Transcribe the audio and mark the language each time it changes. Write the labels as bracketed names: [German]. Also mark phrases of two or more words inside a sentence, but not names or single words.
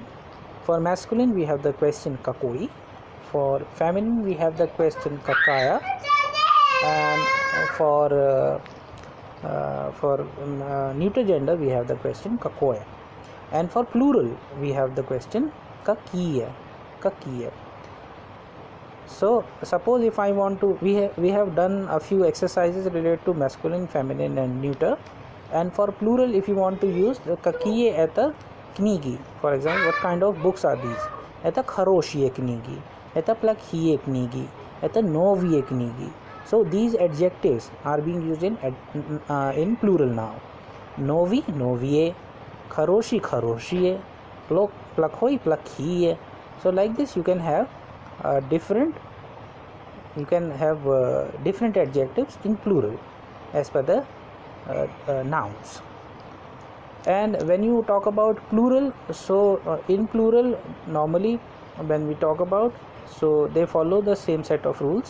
[English] For masculine we have the question kakoi, for feminine we have the question kakaya, and for neuter gender we have the question kakoya, and for plural we have the question kakiya. So suppose if I want to, we have done a few exercises related to masculine, feminine and neuter, and for plural if you want to use the [Russian] какие это книги, [English] for example, what kind of books are these? [Russian] Это хорошие книги, это плохие книги, это новые книги. [English] So these adjectives are being used in plural now. Novi, [Russian] новые, хороший, хорошие, плохой, плохие. [English] So like this you can have different adjectives in plural as per the nouns. And when you talk about plural, so in plural normally when we talk about, so they follow the same set of rules.